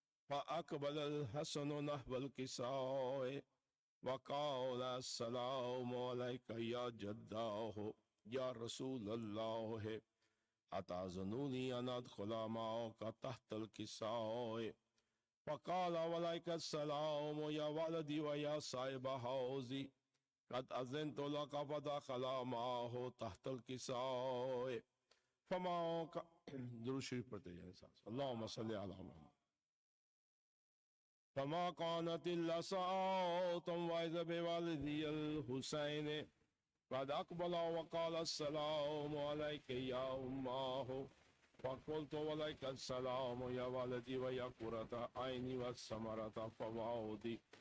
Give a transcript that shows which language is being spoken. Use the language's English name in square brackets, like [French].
[Arabic] فأقبل الحسن نحو الكساء وقال السلام عليك يا جداه يا رسول الله، أتأذنني أن أدخل معك تحت الكساء؟ فقال وعليك السلام يا ولدي ويا صاحب حوزي، قد أذنت لك فدخل معه تحت الكساء. [Urdu] فما درود شریف پڑھتے ہیں [Arabic] اللهم صل على محمد. فما كانت إلا ساعة وإذا بوالدي الحسين قد أقبل وقال السلام عليك يا أمه. فقلت وعليك السلام يا ولدي ويا قرة عيني والثمرة فؤادي.